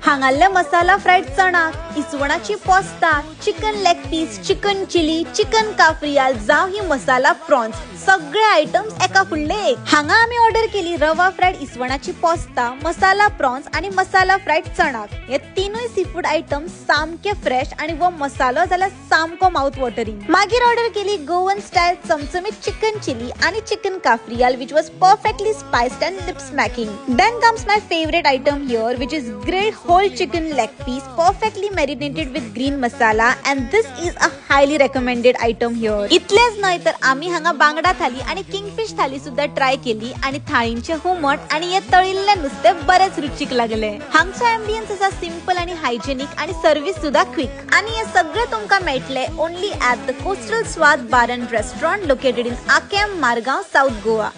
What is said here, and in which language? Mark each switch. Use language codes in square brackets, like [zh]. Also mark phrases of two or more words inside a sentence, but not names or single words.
[kok] हांगाले मसाला फ्रायड चणाक, इसवणाची पोस्ता, चिकन लेग पीस, चिकन चिली, चिकन काफ्रियाल जावं ही मसाला प्रॉन्स सगळे आयटम्स एका फुडले एक। हांगा आमी ऑर्डर केली रवा फ्रायड इसवणाची पोस्ता, मसाला प्रॉन्स आणि मसाला फ्रायड चणाक। हे तीनूय [en] sea food items [kok] सामके फ्रेश आणि वो मसालो जाल्यार सामको [en] mouth watering. [kok] मागीर ऑर्डर केली [en] Goan style [kok] चमचमीत चिकन चिली आणि चिकन काफ्रियाल [en] which was perfectly spiced and lip smacking. Then comes my favorite item here, which is grilled whole chicken leg piece perfectly marinated with green masala, and this is a highly recommended item here. [kok] इतलेच नाही तर आम्ही हांगा बांगडा थाली आणि किंगफिश थाली सुद्धा ट्राय केली आणि थाळींचे हुमट आणि हे तळिल्ले नुसते बरेच रुचीक लागले। हांगचा एम्बियन्स असा सिंपल आणि हायजेनिक आणि सर्व्हिस सुद्धा क्विक आणि हे सगळे तुमका मेळटले [en] only at the Coastal Swad Bar and Restaurant located in Acem Margao South Goa.